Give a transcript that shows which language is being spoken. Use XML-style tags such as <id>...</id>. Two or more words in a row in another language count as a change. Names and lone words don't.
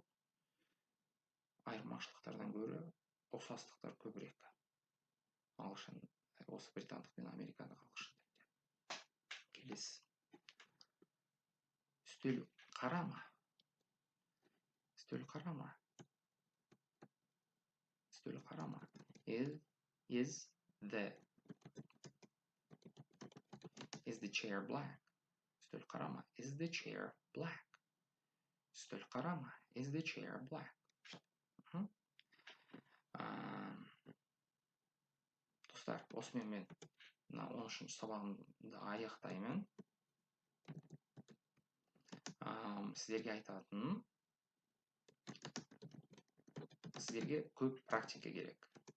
<kk>Айырмашылықтардан гөрі ұқсастықтар көбірек. Ағылшын, осы британдық пен американдық ағылшын тілінде. Келесі. Үстел қара ма? Үстел қара ма? Үстел қара ма?</kk> <en>Is the chair black?</en> <kk>Үстел қара ма?</kk> <en>Is the chair black?</en> <kk>Үстел қара ма?</kk> <en>Is the chair black?</en> <kk>Достар, осымен мен 13-ші сабағымды аяқтаймын. Сіздерге айтатыным, сіздерге көп практика керек.</kk>